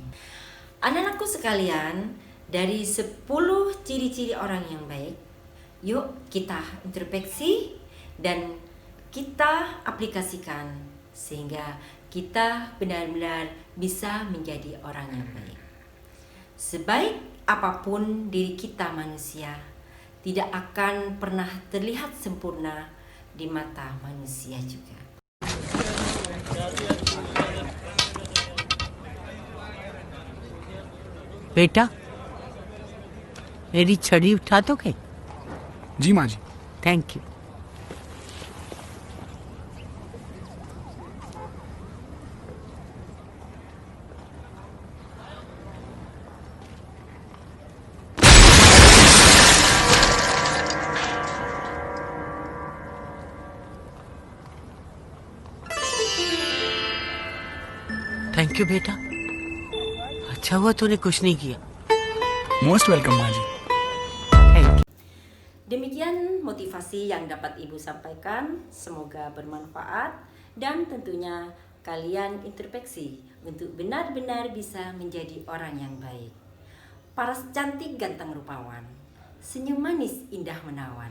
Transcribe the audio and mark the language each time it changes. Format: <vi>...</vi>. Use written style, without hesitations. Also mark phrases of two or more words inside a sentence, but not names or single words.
<id>Anak-anakku sekalian, dari 10 ciri-ciri orang yang baik, yuk kita introspeksi dan kita aplikasikan sehingga kita benar-benar bisa menjadi orang yang baik. Sebaik apapun diri kita manusia, tidak akan pernah terlihat sempurna di mata manusia juga.</id> <hi>बेटा मेरी छड़ी उठा दोगे? जी माँ जी।</hi> <en>thank you. thank you</en> <hi>बेटा, अच्छा हुआ तूने कुछ नहीं किया।</hi> <en>most welcome</en> <hi>माँ जी।</hi> <en>thank you.</en> <id>Demikian motivasi yang dapat Ibu sampaikan, semoga bermanfaat dan tentunya kalian introspeksi untuk benar-benar bisa menjadi orang yang baik. Paras cantik ganteng rupawan, senyum manis indah menawan.</id>